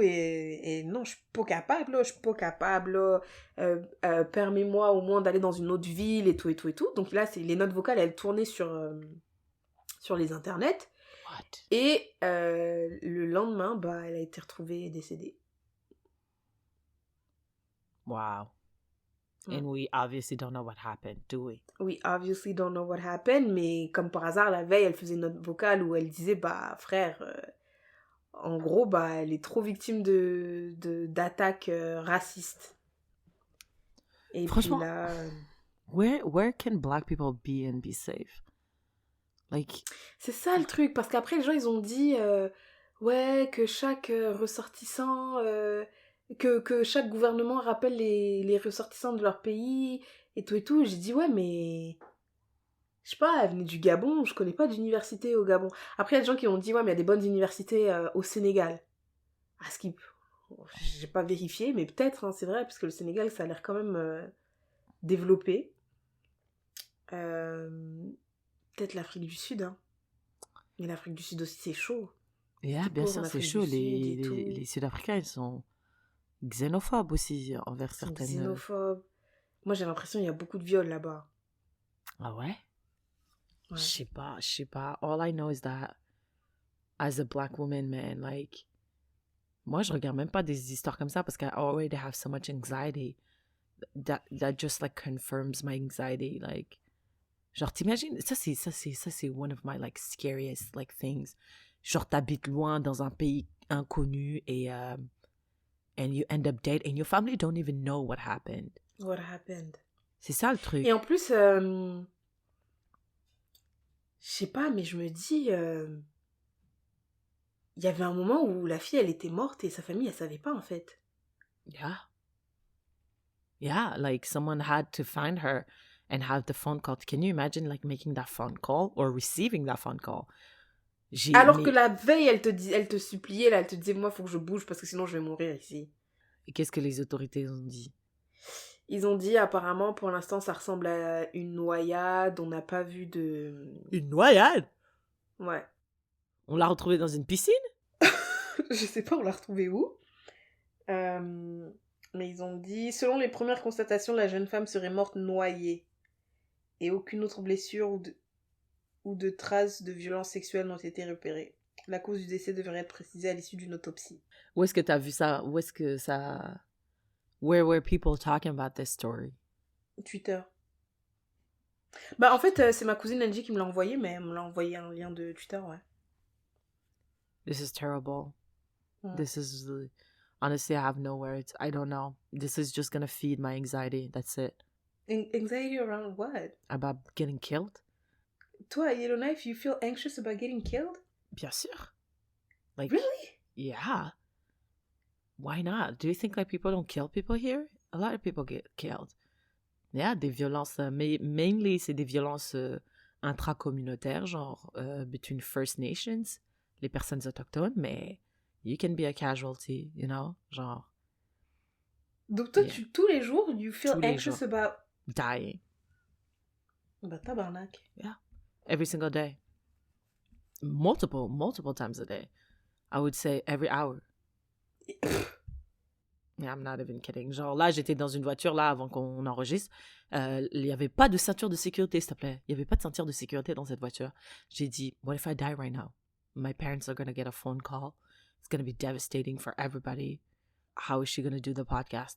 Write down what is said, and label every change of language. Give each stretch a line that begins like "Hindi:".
French: Et non, je suis pas capable, là, je suis pas capable, là. Permets-moi au moins d'aller dans une autre ville et tout, et tout, et tout. Donc là, les notes vocales, elles tournaient sur les internets.
English: What?
French: Et le lendemain, bah, elle a été retrouvée décédée.
English: Wow. And we obviously don't know what happened, do we? We obviously don't know what happened,
French: mais comme par hasard, la veille, elle faisait une note vocale où elle disait, bah, frère, en gros, bah, elle est trop victime d'attaques racistes. Et Franchement, puis là...
English: where can black people be and be safe? Like...
French: C'est ça le truc, parce qu'après, les gens, ils ont dit, ouais, que chaque ressortissant... que chaque gouvernement rappelle les ressortissants de leur pays, et tout et tout. J'ai dit, ouais, mais... Je sais pas, elle venait du Gabon, je connais pas d'université au Gabon. Après, il y a des gens qui ont dit, ouais, mais il y a des bonnes universités au Sénégal. Ah, ce qui... J'ai pas vérifié, mais peut-être, hein, c'est vrai, parce que le Sénégal, ça a l'air quand même développé. Peut-être l'Afrique du Sud, hein. Mais l'Afrique du Sud aussi, c'est chaud. Yeah, bien sûr, c'est chaud. Les Sud-Africains, ils sont xénophobes aussi envers certaines... Xénophobes. Moi, j'ai l'impression qu'il y a beaucoup de viols là-bas. Ah ouais? Ouais. Je sais pas.
English: All I know is that as a black woman, man, like...
French: Moi, je regarde même pas des histoires comme ça parce que
English: I already have so much anxiety that just like confirms my anxiety. Like,
French: genre, t'imagines, ça c'est
English: one of my like scariest like things.
French: Genre, t'habites loin dans un pays inconnu et
English: and you end up dead and your family don't even know what happened. What happened?
French: C'est ça le truc. Et en plus, je sais pas, mais je me dis, il y avait un moment où la fille, elle était morte et sa famille, elle savait pas en fait.
English: Yeah. Yeah, like someone had to find her and have the phone call. Can you imagine like making that phone call or receiving that phone call?
French: Alors que Mais la veille, elle te suppliait, là, elle te disait, moi, faut que je bouge parce que sinon je vais mourir ici. qu'est-ce que les autorités ont dit? Ils ont dit, apparemment, pour l'instant, ça ressemble à une noyade, on n'a pas vu de... Une noyade? Ouais. On l'a retrouvée dans une piscine? Je sais pas, on l'a retrouvée où. Mais ils ont dit, selon les premières constatations, la jeune femme serait morte noyée. Et aucune autre blessure ou de traces de violence sexuelle n'ont été repérées. La cause du décès devrait être précisée à l'issue d'une autopsie. Où est-ce que t'as vu ça? Où est-ce que ça...
English: Where were people talking about this story? Twitter.
French: Bah en fait, c'est ma cousine Angie qui me l'a envoyé, mais elle me l'a envoyé un lien de Twitter, ouais.
English: This is terrible.
French: Ouais.
English: This is... Honestly, I have no words. I don't know. This is just gonna feed my anxiety. That's it. Anxiety around what? About getting killed? Toi, Yellowknife, you feel anxious about getting killed?
French: Bien sûr. Like,
English: Really? yeah. Why not? Do you think like people don't kill people here? A lot of people get killed. Yeah, des violences, mais mainly c'est des violences intracommunautaires, genre between First Nations, les personnes autochtones, mais you can be a casualty, you know, genre.
French: Donc toi,
English: Yeah.
French: tous les jours,
English: you feel
French: Tous les
English: anxious
French: jours.
English: about... Dying.
French: Bah tabarnak.
English: Every single day. Multiple times a day. I would say every hour. Yeah, I'm not even kidding.
French: Genre là, j'étais dans une voiture là avant qu'on enregistre. Il n'y avait pas de ceinture de sécurité, s'il te plaît. Il n'y avait pas de ceinture de sécurité dans cette voiture. J'ai dit,
English: what if I die right now? My parents are going to get a phone call. It's going to be devastating for everybody. How is she going to do the podcast?